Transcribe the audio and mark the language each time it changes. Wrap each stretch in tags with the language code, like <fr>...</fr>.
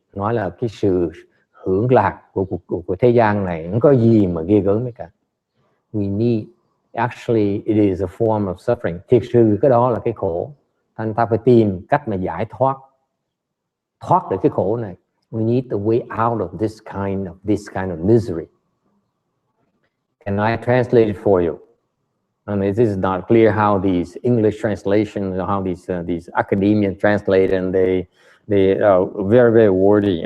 <vi>Nói là cái sự hưởng lạc của thế gian này không có gì mà ghê gớm cả.</vi> <en>We need, actually it is a form of suffering.</en> <vi>Thiệt sự cái đó là cái khổ. Thành ta phải tìm cách mà giải thoát được cái khổ này.</vi> <en>We need the way out of this kind of misery. Can I translate it for you? I mean, this is not clear how these English translations, how these academia translate, and they are very very wordy.</en>